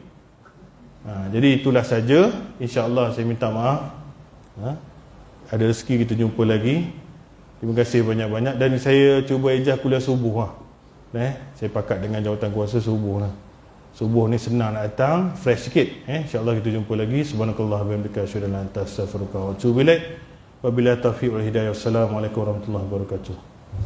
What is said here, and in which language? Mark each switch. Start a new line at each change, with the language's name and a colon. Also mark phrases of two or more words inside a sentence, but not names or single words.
Malay: Jadi itulah saja. InsyaAllah saya minta maaf. Ada rezeki kita jumpa lagi. Terima kasih banyak-banyak. Dan saya cuba ejah kuliah subuh lah. Saya pakat dengan jawatan kuasa subuh lah. Subuh ni senang nak datang, fresh sikit. InsyaAllah kita jumpa lagi.
Arabic: سبحانك الله وبحمدك أشهد أن لا إله إلا أنت أستغفرك وأتوب إليك. وبالله التوفيق والهداية. والسلام عليكم ورحمة الله وبركاته.